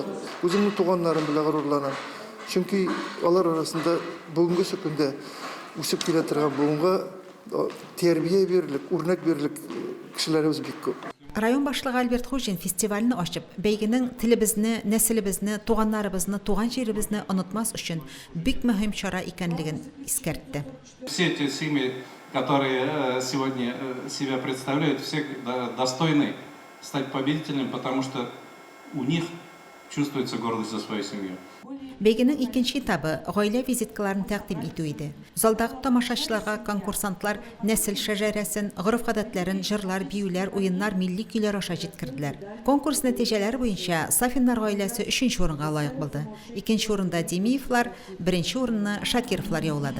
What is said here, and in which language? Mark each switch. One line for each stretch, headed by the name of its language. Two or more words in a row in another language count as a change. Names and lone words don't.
Tatar: Үземнең туганнарым белән горурланам. Чөнки алар арасында бүгенге көндә үсеп килә торган буынга тәрбия бирерлек, үрнәк бирерлек кешеләребез бик күп. Район башлыгы Альберт Хужин фестивальне ачып, бәйгенең телебезне, нәселебезне, туганнарыбызны, туган җиребезне онытмас өчен бик мөһим чара икәнлеген искәртте.
Russian: Все эти семьи, которые сегодня себя представляют, все достойны стать победителями, потому что у них чувствуется гордость за свою семью.
Tatar: Бәйгенең икенче этабы гаилә визиткаларын тәкъдим итү иде. Залдагы тамашачыларга конкурсантлар нәсел шәҗәрәсен, гореф-гадәтләрен, җырлар, биюләр, уеннар, милли көйләр аша җиткерделәр. Конкурс нәтиҗәләре буенча Сафиннар гаиләсе 3нче урынга лаек булды. Икенче урында Демиевлар, беренче урынны Шакировлар яулады.